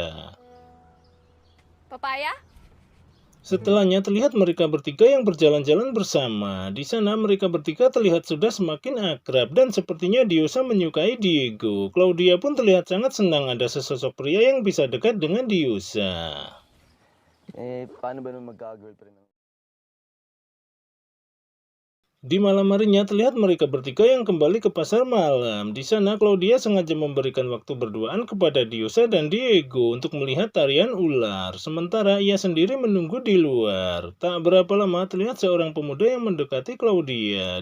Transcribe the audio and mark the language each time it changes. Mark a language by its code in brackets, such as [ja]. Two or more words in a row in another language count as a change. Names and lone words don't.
[id] Papaya? Setelahnya terlihat mereka bertiga yang berjalan-jalan bersama. Di sana mereka bertiga terlihat sudah semakin akrab dan sepertinya Diosa menyukai Diego. Claudia pun terlihat sangat senang ada sesosok pria yang bisa dekat dengan Diosa. [tl] Paano ba naman magka-girlfriend? [id] Di malam harinya terlihat mereka bertiga yang kembali ke pasar malam. Di sana Claudia sengaja memberikan waktu berduaan kepada Diosa dan Diego untuk melihat tarian ular. Sementara ia sendiri menunggu di luar. Tak berapa lama terlihat seorang pemuda yang mendekati Claudia.